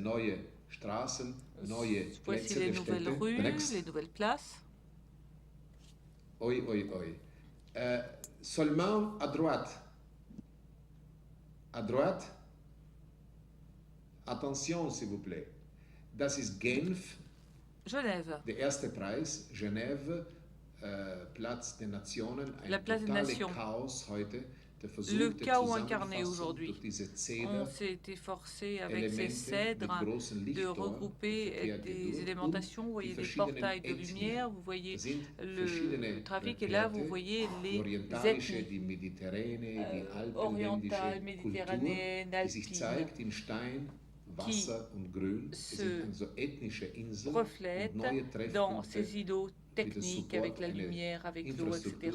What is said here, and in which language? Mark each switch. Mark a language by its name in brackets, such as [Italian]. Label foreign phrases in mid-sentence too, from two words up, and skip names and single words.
[French] les nouvelles rues, les nouvelles places. Seulement à droite. À droite. Attention, s'il vous plaît. [German] Das ist Genf. [French] Genève. [German] Der erste Preis, Genève, Platz der Nationen. [French] La place des Nations. [German] Chaos heute. [French] Le chaos incarné aujourd'hui. On s'est efforcé avec ces cèdres de regrouper des élémentations. Vous voyez des portails de lumière, vous voyez le trafic et là vous voyez les ethnies orientales, méditerranéennes, alpines qui se reflètent dans ces îlots technique avec la lumière, avec l'eau, etc.